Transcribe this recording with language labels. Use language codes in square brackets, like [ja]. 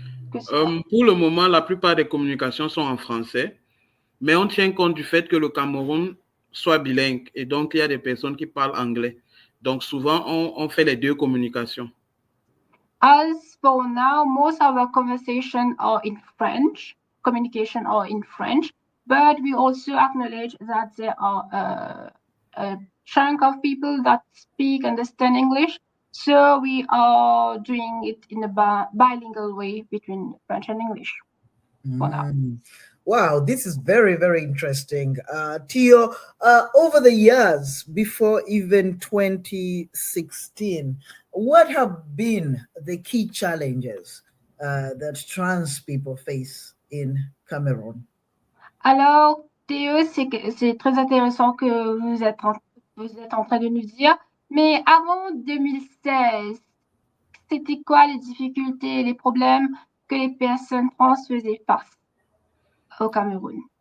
[fr] pour le moment, la plupart des communications sont en français, mais on tient compte du fait que le Cameroun soit bilingue et donc il y a des personnes qui parlent anglais. Donc souvent, on fait les deux communications. [en] As for now, most of our conversation are in French, communication are in French, but we also acknowledge that there are a chunk of people that speak, understand English. So we are doing it in a bilingual way between French and English for now. Wow, this is very, very interesting. Theo, over the years, before even 2016, what have been the key challenges that trans people face in Cameroon? [fr] Alors, Théo, c'est très intéressant que vous êtes en train de nous dire, mais avant 2016, c'était quoi les difficultés, les problèmes que les personnes trans faisaient face au Cameroun?